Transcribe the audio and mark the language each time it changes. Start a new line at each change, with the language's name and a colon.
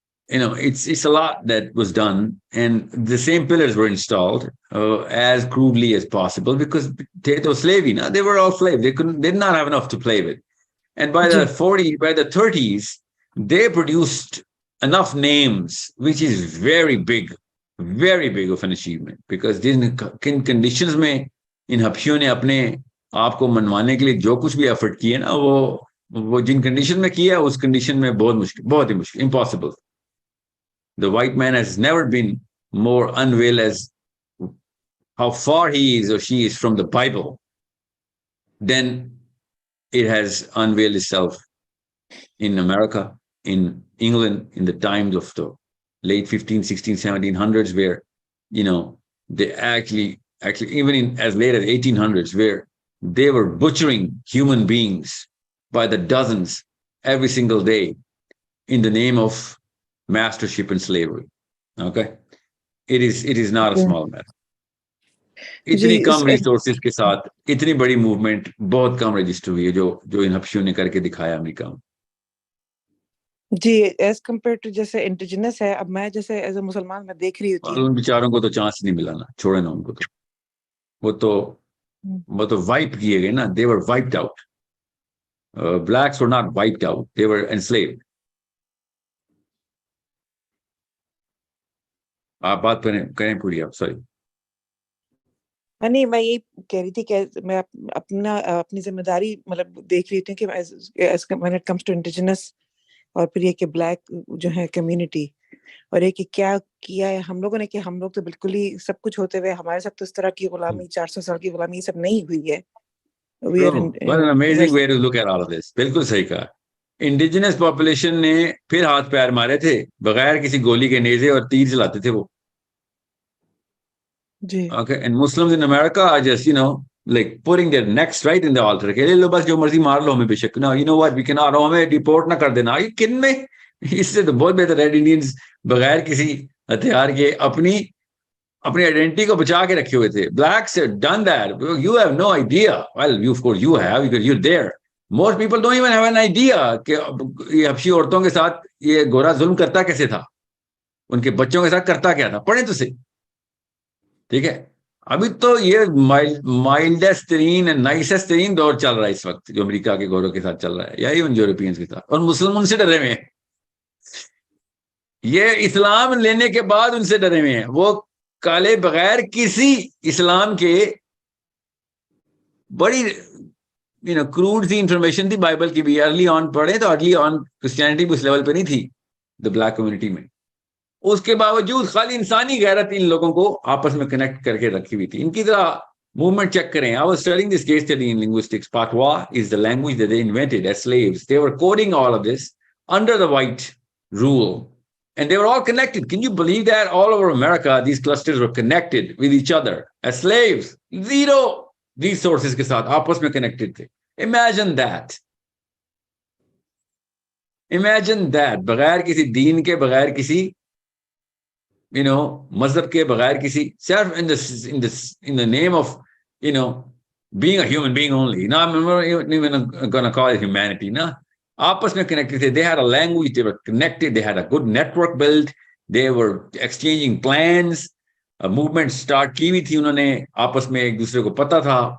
English: It's a lot that was done, and the same pillars were installed as crudely as possible because they were slavery. Now they were all slaves. They did not have enough to play with. And by the 30s, they produced enough names, which is very big of an achievement. Because in conditions
Hindi: में इन हबशियों ने अपने आप को मनवाने के लिए जो कुछ भी एफर्ट किए ना, वो जिन कंडीशन में किया उस कंडीशन में बहुत ही मुश्किल, impossible.
English: The white man has never been more unveiled as how far he is or she is from the Bible than it has unveiled itself in America, in England, in the times of the late 15, 16, 1700s, where, they actually even in as late as 1800s, where they were butchering human beings by the dozens every single day in the name of mastership and slavery. Okay, it is not a small matter.
Hindi: इतनी कम resources के साथ इतनी बड़ी movement बहुत कम register हुई है जो इन हबशियों ने करके दिखाया अमेरिका में. जी, एज कम्पेयर टू जैसे इंडिजिनस है, अब मैं जैसे एज अ मुसलमान मैं देख रही होती हूँ, उन बेचारों को तो चांस नहीं मिला ना, छोड़े ना उनको. तो वो तो वाइप किए गए ना.
English: They were wiped out. Blacks were not wiped out, they were enslaved.
Hindi: आप बात करें पूरी आप. सॉरी, नहीं, मैं यही कह रही थी कि मैं अपनी जिम्मेदारी मतलब देख रही थी कि
English: when it comes to indigenous
Hindi: और फिर ये कि ब्लैक जो है कम्युनिटी, और ये कि क्या किया है हम लोगों ने, कि हम लोग तो बिल्कुल ही सब कुछ होते हुए हमारे साथ तो इस तरह की गुलामी 400 साल की गुलामी सब नहीं हुई है.
English: What an amazing way to look at all of this.
Hindi: बिल्कुल सही कहा. इंडिजिनस पॉपुलेशन ने फिर हाथ पैर मारे थे, बगैर किसी गोली के नेजे और तीर चलाते थे वो.
English: Okay, and Muslims in America are just, like putting their necks right in the altar.
Hindi: के ले लो बस जो मर्जी मार लो हमें बेशक.
English: No, you know what? We cannot.
Hindi: हमें डिपोर्ट ना कर देना.
English: Are you kidding me?
Hindi: इससे तो बहुत बेहतर रेड इंडियंस बगैर किसी हथियार के अपनी आइडेंटिटी को बचा के रखे हुए थे.
English: Blacks have done that. You have no idea. Well, of course you have because you're there. Most people don't even have an idea
Hindi: कि ये हबशी औरतों के साथ ये गोरा जुल्म करता कैसे था, उनके बच्चों के साथ करता क्या था. पढ़े तो सही. ठीक है, अभी तो ये माइल्डेस्ट तरीन एंड नाइसेस्ट तरीन दौर चल रहा है इस वक्त, जो अमेरिका के गोरों के साथ चल रहा है या इवन यूरोपियंस के साथ. और मुस्लिम उनसे डरे हुए हैं. ये इस्लाम लेने के बाद उनसे डरे हुए हैं. वो काले बगैर किसी इस्लाम के बड़ी क्रूड सी इंफॉर्मेशन थी बाइबल की भी. अर्ली ऑन पढ़े तो अर्ली ऑन क्रिश्चियनिटी भी उस लेवल पे नहीं थी द ब्लैक कम्युनिटी में. उसके बावजूद खाली इंसानी गैरत इन लोगों को आपस में कनेक्ट करके रखी हुई थी. इनकी तरह मूवमेंट चेक करें.
English: I was studying this case study in linguistics. Patois is the language that they invented as slaves. They were coding all of this under the white rule. And they were all connected. Can you believe that? All over America, these clusters were connected with each other as slaves.
Hindi: Zero resources के साथ आपस में connected थे.
English: Imagine that. Imagine that.
Hindi: बगैर किसी दीन के, बगैर किसी मजहब के, बगैर किसी, सिर्फ
English: in the name of being a human being only. No, I'm not even gonna call it humanity. No,
Hindi: आपस में connected थे.
English: They had a language. They were connected. They had a good network built. They were exchanging plans.
Hindi: A movement start की हुई थी उन्होंने. आपस में एक दूसरे को पता था.